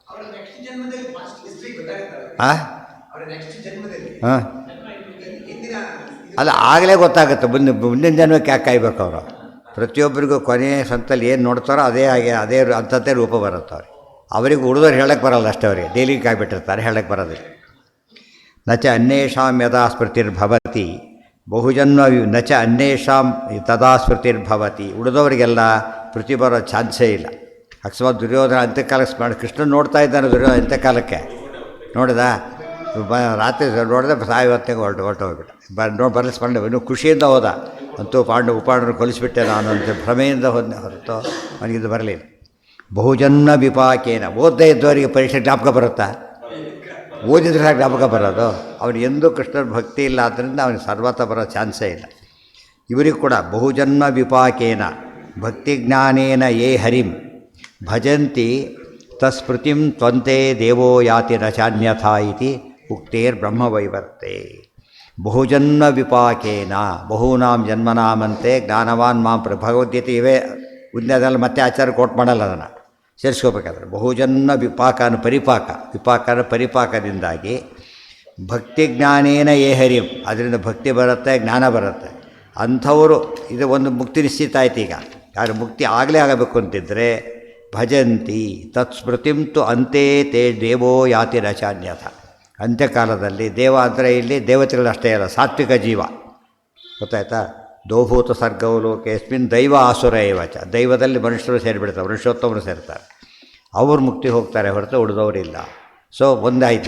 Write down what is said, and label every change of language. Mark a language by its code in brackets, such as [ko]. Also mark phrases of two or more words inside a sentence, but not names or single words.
[kn] ಹಾಂ ಹಾಂ ಅಲ್ಲ, ಆಗಲೇ ಗೊತ್ತಾಗುತ್ತೆ ಮುಂದಿನ ಜನ್ಮಕ್ಕೆ ಯಾಕೆ ಕಾಯ್ಬೇಕು ಅವರು. ಪ್ರತಿಯೊಬ್ಬರಿಗೂ ಕೊನೆಯ ಸಂತಲ್ಲಿ ಏನು ನೋಡ್ತಾರೋ ಅದೇ ಅದೇ ಅಂಥದ್ದೇ ರೂಪ ಬರುತ್ತೆ ಅವ್ರಿಗೆ. ಅವರಿಗೆ ಉಳಿದವ್ರು ಹೇಳಕ್ಕೆ ಬರೋಲ್ಲ ಅಷ್ಟೇ, ಅವರಿಗೆ ಡೈಲಿ ಕಾಯ್ಬಿಟ್ಟಿರ್ತಾರೆ, ಹೇಳಕ್ಕೆ ಬರೋದಿಲ್ಲ. [sa] ನಚ ಅನ್ಯೇಷಾಂ ಯದಾ ಸ್ಮೃತಿರ್ಭವತಿ ಬಹುಜನ್ಮ ನಚ ಅನ್ಯೇಷಾಂ ತದಾ ಸ್ಮೃತಿರ್ಭವತಿ. [kn] ಉಳಿದವರಿಗೆಲ್ಲ ಸ್ಮೃತಿ ಬರೋ ಚಾನ್ಸೇ ಇಲ್ಲ. ಅಕಸ್ಮಾತ್ ದುರ್ಯೋಧನ ಅಂತ್ಯಕಾಲಕ್ಕೆ ಮಾಡಿ ಕೃಷ್ಣ ನೋಡ್ತಾ ಇದ್ದಾನೆ, ದುರ್ಯೋಧನ ಅಂತ್ಯಕಾಲಕ್ಕೆ ನೋಡಿದ ರಾತ್ರಿ ನೋಡಿದೆ ಸಾಯವತ್ತಿಗೆ ಹೊರಟೋಗ್ಬಿಟ್ಟ. ಬರಲಿ ಸ್ಮರಣೆ ಇನ್ನೂ ಖುಷಿಯಿಂದ ಹೋದ. ಅಂತೂ ಉಪಾಂಡವರು ಕೊಲಿಸ್ಬಿಟ್ಟೆ ನಾನು ಅಂತ ಭ್ರಮೆಯಿಂದ ಹೋದ ಹೊರತು ಅವನಿಗಿದು ಬರಲಿಲ್ಲ. [sa] ಬಹುಜನ್ಮ ವಿಪಾಕೇನ. [kn] ಓದದೇ ಇದ್ದವರಿಗೆ ಪರೀಕ್ಷೆ ಜ್ಞಾಪಕ ಬರುತ್ತಾ? ಓದಿದ್ರೆ ಜ್ಞಾಪಕ ಬರೋದು. ಅವನು ಎಂದೂ ಕೃಷ್ಣನ ಭಕ್ತಿ ಇಲ್ಲ, ಆದ್ದರಿಂದ ಅವನಿಗೆ ಸರ್ವತ ಬರೋ ಚಾನ್ಸೇ ಇಲ್ಲ. ಇವರಿಗೂ ಕೂಡ [sa] ಬಹುಜನ್ಮ ವಿಪಾಕೇನ ಭಕ್ತಿಜ್ಞಾನೇನ ಯೇ ಹರಿಂ ಭಜಂತಿ ತಸ್ಮೃತಿಂ ತ್ವಂತೆ ದೇವೋ ಯಾತಿ ನಚಾನ್ಯಥಾ ಇತಿ ಉಕ್ತೇರ್ ಬ್ರಹ್ಮವೈವರ್ತೆ. ಬಹುಜನ್ಮ ವಿಪಾಕೇನ ಬಹೂನಾಂ ಜನ್ಮನಾಮಂತೆ ಜ್ಞಾನವಾನ್ ಮಾಂ [kn] ಭಗವದ್ಗೀತೆ ಇವೇ ಉದ್ಯದಲ್ಲಿ ಮತ್ತೆ ಆಚಾರ್ಯ ಕೋಟ್ ಮಾಡಲ್ಲ, ಅದನ್ನು ಸೇರಿಸ್ಕೋಬೇಕಾದ್ರೆ. [sa] ಬಹುಜನ್ಮ ವಿಪಾಕನ [kn] ಪರಿಪಾಕದಿಂದಾಗಿ [sa] ಭಕ್ತಿಜ್ಞಾನೇನ ಯೇ ಹರಿಂ, [kn] ಅದರಿಂದ ಭಕ್ತಿ ಬರುತ್ತೆ, ಜ್ಞಾನ ಬರುತ್ತೆ. ಅಂಥವರು ಇದು ಒಂದು ಮುಕ್ತಿ ನಿಶ್ಚಿತ ಆಯ್ತು. ಈಗ ಯಾರು ಮುಕ್ತಿ ಆಗಲೇ ಆಗಬೇಕು ಅಂತಿದ್ದರೆ [sa] ಭಜಂತಿ ತತ್ಸ್ಮೃತಿಂ ತು ಅಂತೆ ತೇ ದೇವೋ ಯಾತಿ ರಚಾನ್ಯಥ. [kn] ಅಂತ್ಯಕಾಲದಲ್ಲಿ ದೇವ ಅಂದರೆ ಇಲ್ಲಿ ದೇವತೆಗಳಷ್ಟೇ ಅಲ್ಲ, ಸಾತ್ವಿಕ ಜೀವ, ಗೊತ್ತಾಯ್ತಾ. [sa] ದೋಭೂತ ಸರ್ಗವು ಲೋಕೇಸ್ಮಿನ್ ದೈವ ಆಸುರ ಏವಚ. [kn] ದೈವದಲ್ಲಿ ಮನುಷ್ಯರು ಸೇರಿಬಿಡ್ತಾರೆ, ಮನುಷ್ಯೋತ್ತಮರು ಸೇರ್ತಾರೆ, ಅವರು ಮುಕ್ತಿ ಹೋಗ್ತಾರೆ ಹೊರತು ಉಳಿದವರಿಲ್ಲ. ಸೊ ಒಂದಾಯ್ತು.